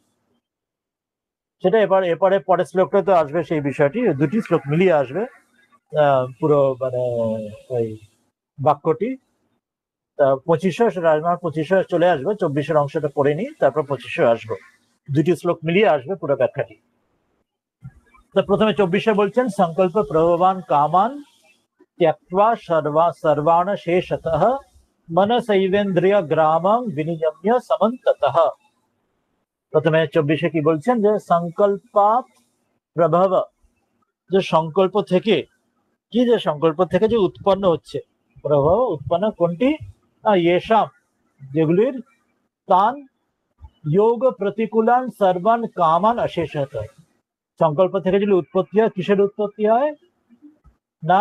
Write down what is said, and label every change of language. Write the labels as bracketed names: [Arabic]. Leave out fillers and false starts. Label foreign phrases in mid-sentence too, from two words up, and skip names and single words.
[Bangla] সেটা এরপরে পরের শ্লোকটা তো আসবে সেই বিষয়টি, দুটি শ্লোক মিলিয়ে আসবে পুরো মানে ওই বাক্যটি। 25 রাজমার 25 চলে আসবে, 24 অংশটা পড়ে নি, তারপর 25 আসবো, দুটি শ্লোক মিলিয়ে আসবে পুরো ব্যাখ্যাটি। তো প্রথমে 24 বলছেন, [Sanskrit] সংকল্প প্রভবান কামান त्यक्त्वा सर्वान् शेषतः मनसैवेन्द्रिय ग्रामं विनियम्य समन्ततः। [Bangla] প্রথমে 24 কি বলছেন, যে [Sanskrit] সংকল্পাত প্রভব, [Bangla] যে সংকল্প থেকে, কি যে সংকল্প থেকে যে উৎপন্ন হচ্ছে, প্রভব উৎপন্ন কোনটি, येषां যেগুলির, [Sanskrit] তান যোগ প্রতিকূলান সর্বান কামান অশেষত, [Bangla] সংকল্প থেকে যদি উৎপত্তি হয়, কিসের উৎপত্তি হয় না,